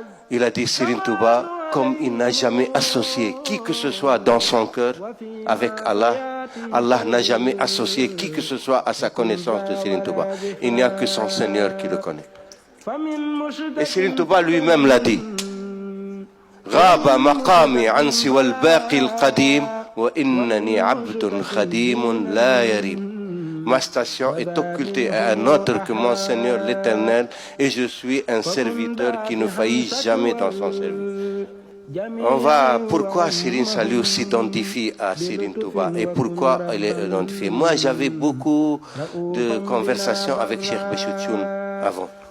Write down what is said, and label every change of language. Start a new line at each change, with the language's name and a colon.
French: Il a dit Serigne Touba, comme il n'a jamais associé qui que ce soit dans son cœur avec Allah, Allah n'a jamais associé qui que ce soit à sa connaissance de Serigne Touba. Il n'y a que son Seigneur qui le connaît. Et Serigne Touba lui-même l'a dit.
Arabic: غاب مقامي عن سوى الباقي القديم وإنني عبد خديم لا يريم.
French: Ma station est occultée à un autre que mon Seigneur l'Éternel et je suis un serviteur qui ne faillit jamais dans son service. Pourquoi Serigne Saliou s'identifie à Serigne Touba et pourquoi il est identifié? Moi, j'avais beaucoup de conversations avec Cheikh Béchou Thioune avant.